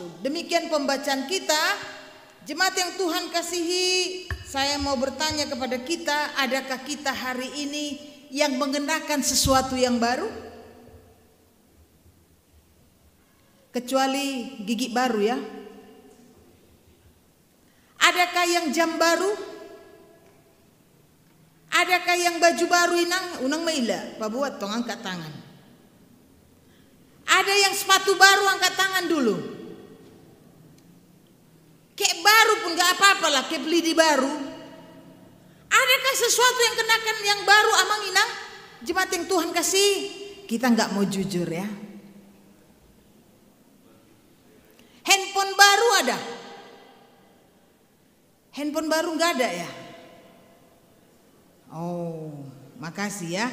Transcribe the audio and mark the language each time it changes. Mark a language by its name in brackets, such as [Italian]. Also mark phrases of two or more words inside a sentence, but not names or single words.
[Indonesian] Demikian pembacaan kita. Jemaat yang Tuhan kasihi, saya mau bertanya kepada kita, adakah kita hari ini yang mengenakan sesuatu yang baru? Kecuali gigi baru ya. Adakah yang jam baru? Adakah yang baju baru [Batak Toba] unang maila? Pabuat tong [Indonesian] angkat tangan. Ada yang sepatu baru, angkat tangan dulu. Kayak baru pun gak apa-apa lah, kayak beli di baru. Adakah sesuatu yang kenakan yang baru [Batak Toba] amang inang? [Indonesian] Jemaat yang Tuhan kasih, kita gak mau jujur ya. Handphone baru ada? Handphone baru gak ada ya? Oh, makasih ya.